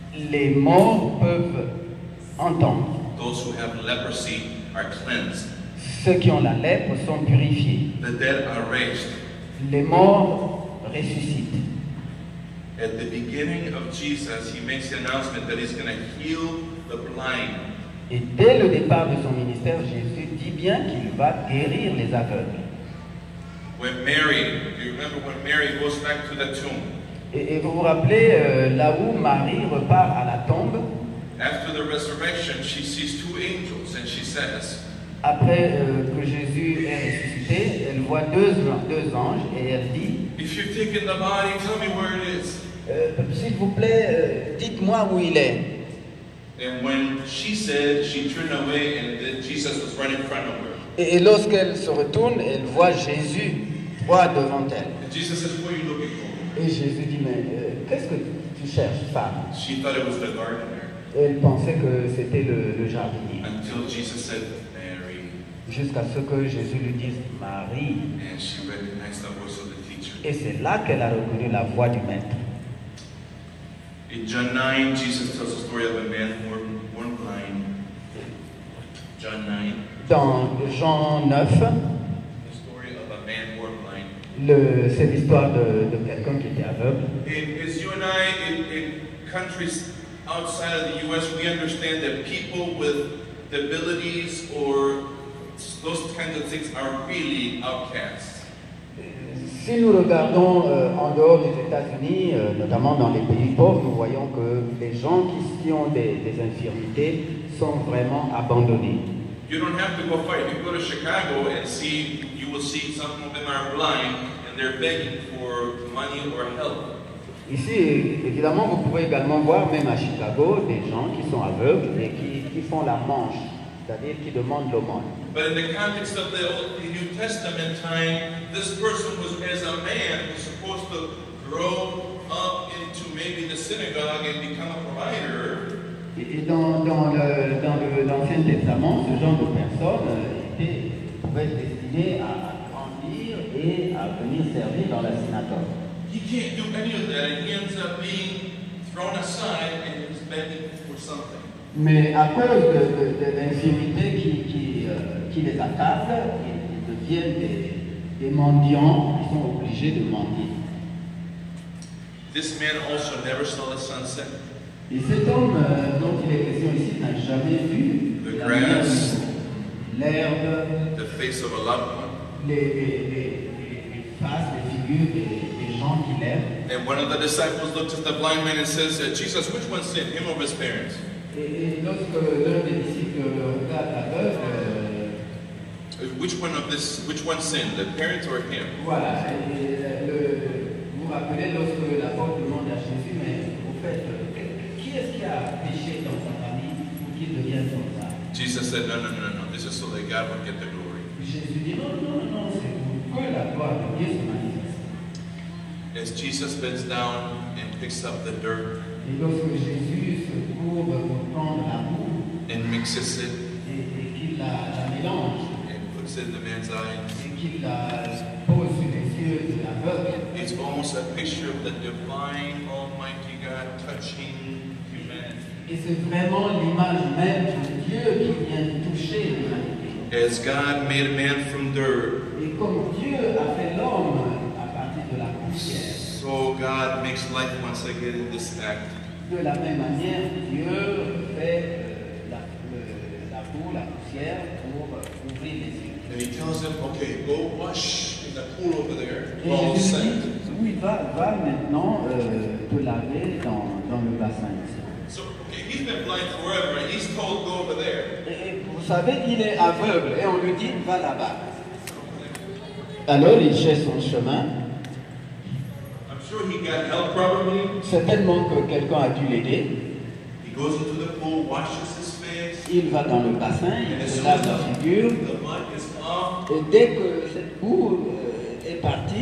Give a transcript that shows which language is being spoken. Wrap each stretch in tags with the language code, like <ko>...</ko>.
<fr>Les morts peuvent entendre.</fr> <en>Those who have leprosy are cleansed.</en> <fr>Ceux qui ont la lèpre sont purifiés.</fr> <en>The dead are raised.</en> <fr>Les morts ressuscitent.</fr> <en>At the beginning of Jesus, he makes the announcement that he's going to heal the blind.</en> <fr>Et dès le départ de son ministère, Jésus dit bien qu'il va guérir les aveugles.</fr> <en>When Mary, do you remember when Mary goes back to the tomb?</en> <fr>Et vous vous rappelez là où Marie repart à la tombe,</fr> <en>After the resurrection, she sees two angels and she says,</en> <fr>après que Jésus est ressuscité, elle voit deux anges et elle dit,</fr> <en>if you've taken the body, tell me where it is.</en> <fr>s'il vous plaît, dites-moi où il est.</fr> <en>And when she said, she turned away and then Jesus was right in front of her.</en> <fr>Et lorsqu'elle se retourne, elle voit Jésus droit devant elle.</fr> <en>And Jesus says, what are you looking for?</en> <fr>Et Jésus dit, mais qu'est-ce que tu cherches, femme?</fr> <en>She thought it was the gardener.</en> <fr>Elle pensait que c'était le jardinier.</fr> <en>Until Jesus said, Mary.</en> <fr>Jusqu'à ce que Jésus lui dise, Marie.</fr> <en>And she recognized the voice of the teacher.</en> <fr>Et c'est là qu'elle a reconnu la voix du maître.</fr> <en>In John 9, Jesus tells the story of a man born blind. John 9.</en> <fr>Dans Jean 9,</fr> <en>The story of a man born blind.</en> <fr>c'est l'histoire de quelqu'un qui était aveugle.</fr> <en>As you and I, in countries outside of the U.S., we understand that people with disabilities or those kinds of things are really outcasts.</en> <fr>Si nous regardons en dehors des États-Unis, notamment dans les pays pauvres, nous voyons que les gens qui ont des infirmités sont vraiment abandonnés.</fr> <en>You don't have to go far. If you go to Chicago and you will see some of them are blind and they're begging for money or help.</en> <fr>Ici, évidemment, vous pouvez également voir, même à Chicago, des gens qui sont aveugles et qui font la manche, c'est-à-dire qui demandent l'aumône.</fr> <en>But in the context of the New Testament time, this person was, as a man, was supposed to grow up into maybe the synagogue and become a provider.</en> <fr>Et dans l'Ancien Testament, ce genre de personnes pouvait être destiné à grandir et à venir servir dans la synagogue.</fr> <en>He can't do any of that, and he ends up being thrown aside and he's begging for something.</en> <fr>Mais à cause de l'infirmité qui les accable, ils deviennent des mendiants, ils sont obligés de mendier.</fr> <en>This man also never saw the sunset.</en> <fr>Et cet homme dont il est question ici n'a jamais vu</fr> <en>The grass,</en> <fr>l'herbe,</fr> <en>the face of a loved one.</en> <fr>les faces, les figures des gens qui l'aiment.</fr> <en>And one of the disciples looked at the blind man and says, Jesus, which one sinned, him or his parents?</en> <fr>Et lorsque l'un des disciples regarde l'aveugle,</fr> <en>Which one sinned, the parents or him?</en> <fr>voilà, vous vous rappelez lorsque l'apôtre demande à Jésus, mais au fait, qui est-ce qui a péché dans sa famille pour qu'il devienne comme ça?</fr> <en>Jesus said, no, this is so that God would get the glory.</en> <fr>Jésus dit non, c'est pour que la gloire de Dieu se manifeste.</fr> <en>As Jesus bends down and picks up the dirt</en> <fr>Et lorsque Jésus se courbe pour prendre la boue</fr> <en>and mixes it</en> <fr>et qu'il la mélange</fr> <en>and puts it in the man's eyes,</en> <fr>et qu'il la pose sur les yeux de l'aveugle,</fr> <en>it's almost a picture of the divine Almighty God touching humanity.</en> <fr>et c'est vraiment l'image même de Dieu qui vient toucher l'humanité.</fr> <en>As God made a man from dirt,</en> <fr>Et comme Dieu a fait l'homme à partir de la poussière,</fr> <en>so God makes life once again in this act.</en> <fr>de la même manière, Dieu fait la boue, la poussière pour ouvrir les yeux.</fr> <en>And he tells him, okay, go wash in the pool over there.</en> <fr>Et</fr> <en>All</en> <fr>Jésus</fr> <en>set.</en> <fr>dit, oui, va maintenant te laver dans le bassin ici.</fr> <en>So, okay, he's been blind forever, and he's told, go over there.</en> <fr>Et vous savez, il est aveugle et on lui dit, va là-bas. Alors il cherche son chemin.</fr> <en>I'm sure he got help probably.</en> <fr>Certainement que quelqu'un a dû l'aider.</fr> <en>He goes into the pool, washes his face,</en> <fr>Il va dans le bassin,</fr> <en>and</en> <fr>il</fr> <en>as</en> <fr>se</fr> <en>soon</en> <fr>lave</fr> <en>as</en> <fr>la figure.</fr> <en>the mud is off,</en> <fr>Et dès que cette boue est partie,</fr>